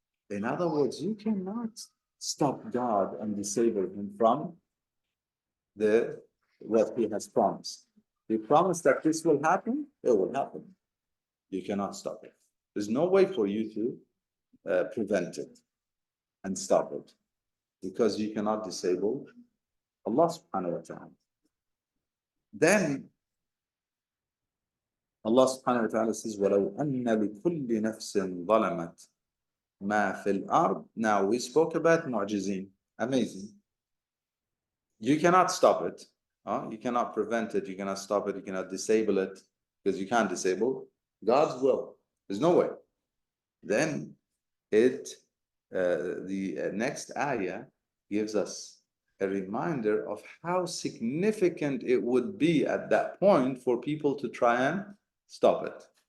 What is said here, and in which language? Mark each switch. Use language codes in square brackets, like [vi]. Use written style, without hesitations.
[en] In other words, you cannot stop God and disable him from what he has promised. He promised that this will happen, it will happen. You cannot stop it. There's no way for you to prevent it and stop it because you cannot disable Allah subhanahu wa ta'ala. Then Allah subhanahu wa ta'ala says, [ar] وَلَوْ أَنَّ لِكُلِّ نَفْسٍ ظَلَمَتْ مَا فِي الْأَرْضِ. [en] Now we spoke about mu'jizeen. Amazing. You cannot stop it. You cannot prevent it. You cannot stop it. You cannot disable it because you can't disable God's will. There's no way. Then the next ayah gives us a reminder of how significant it would be at that point for people to try and stop it.